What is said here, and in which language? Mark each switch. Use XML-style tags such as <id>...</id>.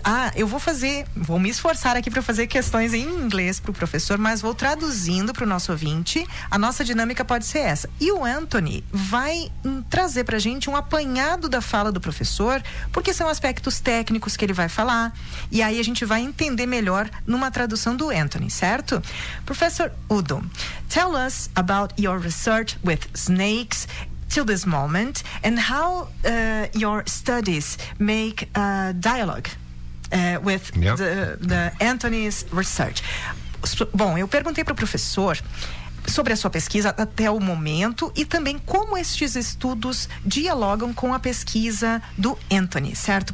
<pt>Ah, eu vou me esforçar aqui para fazer questões em inglês para o professor, mas vou traduzindo para o nosso ouvinte. A nossa dinâmica pode ser essa. E o Anthony vai trazer para a gente um apanhado da fala do professor, porque são aspectos técnicos que ele vai falar. E aí a gente vai entender melhor numa tradução do Anthony, certo?</pt> <en>Professor Udo, tell us about your research with snakes till this moment, and how your studies make a dialogue with the Anthony's research.</en> <pt>Bom, eu perguntei para o professor sobre a sua pesquisa até o momento e também como estes estudos dialogam com a pesquisa do Anthony, certo?</pt>